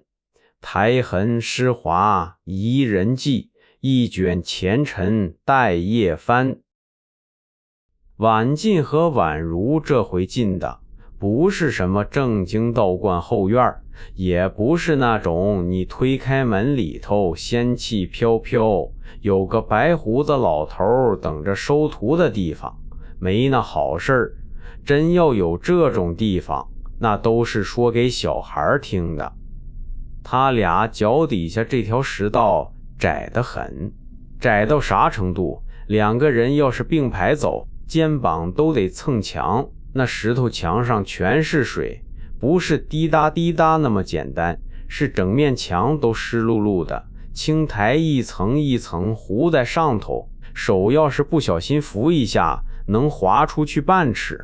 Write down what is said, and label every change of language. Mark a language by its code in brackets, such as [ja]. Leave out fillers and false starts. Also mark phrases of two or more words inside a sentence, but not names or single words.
[zh] 苔痕濕滑宜人跡，一卷前塵待夜翻。婉進和婉如這回進的不是什麼正經道觀後院，也不是那種你推開門裡頭仙氣飄飄，有個白鬍子老頭等着收徒的地方。沒那好事兒，真要有這種地方，那都是說給小孩聽的。他倆腳底下這條石道窄得很，窄到啥程度？兩個人要是並排走，肩膀都得蹭牆，那石頭牆上全是水，不是滴答滴答那麼簡單，是整面牆都濕漉漉的，青苔一層一層糊在上頭，手要是不小心扶一下，能滑出去半尺。